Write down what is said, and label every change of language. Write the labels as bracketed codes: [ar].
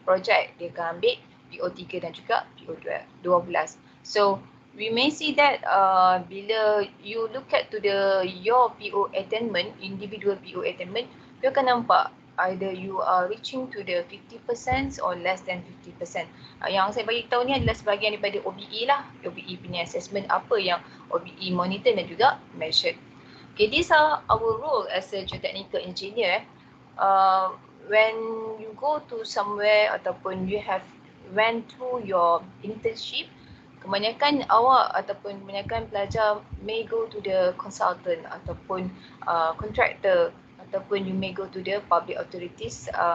[ms] Project dia akan ambil PO3 dan juga PO12. [en] So we may see that [ms] bila [en] you look at to your PO attainment, individual PO attainment, you [ms] akan nampak [en] either you are reaching to the 50% or less than 50%. [ms] Yang saya bagi tahu ni adalah sebahagian daripada OBE lah. OBE punya assessment apa yang OBE monitor dan juga measured. [en] Okay, these are our role as a geotechnical engineer. When you go to somewhere [ms] ataupun [en] you have went through your internship, [ms] kebanyakan awak ataupun kebanyakan pelajar [en] may go to the consultant ataupun contractor, ataupun you may go to the public authorities